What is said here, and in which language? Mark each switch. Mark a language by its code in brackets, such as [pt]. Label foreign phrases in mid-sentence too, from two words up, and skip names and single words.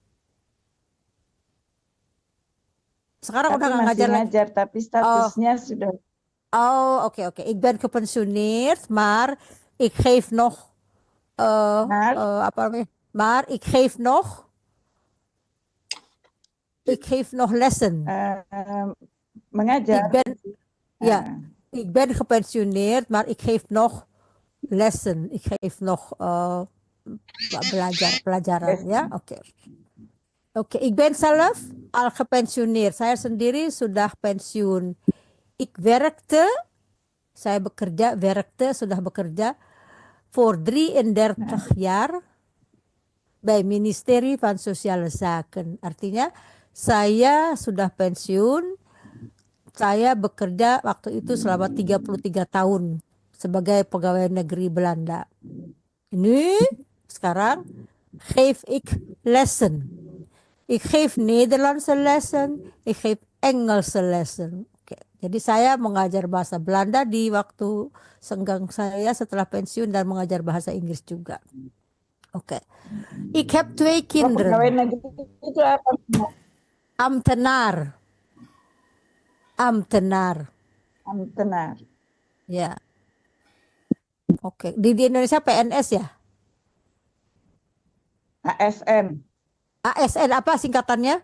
[id] Sekarang udah nggak ngajar lagi. Tapi statusnya sudah. Oh, oké. [nl] Ik ben gepensioneerd, maar ik geef nog maar ik geef nog lessen. [id] Mengajar. [nl] Ik ben gepensioneerd, maar ik geef nog lessen. Ik geef nog pelajaran, ya. [id] Oke, [nl] ik ben zelf al gepensioneerd. [id] Saya sendiri sudah pensiun. [nl] Ik sudah bekerja voor 33 jaar bij Ministerie van Sociale Zaken. [id] Artinya saya sudah pensiun. Saya bekerja waktu itu selama 33 tahun sebagai pegawai negeri Belanda. [nl] Nu, sekarang geef ik lessen. Ik geef Nederlandse lessen, ik geef Engelse lessen. [id] Oke. Jadi saya mengajar bahasa Belanda di waktu senggang saya setelah pensiun dan mengajar bahasa Inggris juga. Oke. [nl] Ik heb 2 kinderen. [id] Pegawai negeri itu apa? [nl] Ambtenaar. Ambtenaar. [id] Ya. Oke. Di Indonesia PNS ya? ASN. ASN apa singkatannya?